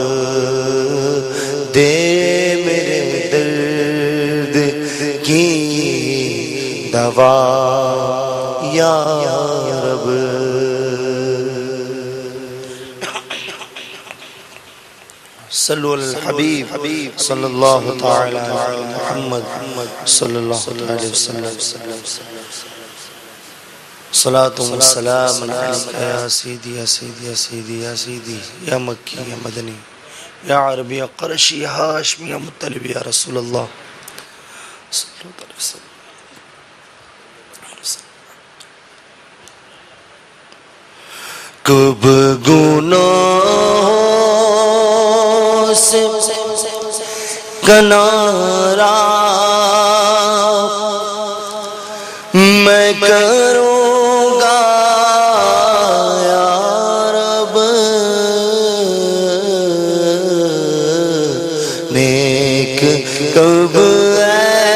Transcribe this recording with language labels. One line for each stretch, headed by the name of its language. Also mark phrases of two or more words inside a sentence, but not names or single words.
Urdu: دے میرے درد کی دوا یا رب
Arabic: صلو علی الحبیب صلی اللہ تعالی علی محمد صلی اللہ علیہ وسلم صلاۃ و سلام علیک یا سیدی یا سیدی یا سیدی یا سیدی یا مکی یا مدنی یا عربی یا قرشی یا ہاشمی یا مطلب یا رسول اللہ صلی اللہ علیہ وسلم
Urdu: کب گناہوں سے کنارہ میں کروں گا
Arabic: یا رب
Urdu: نیک کب ہے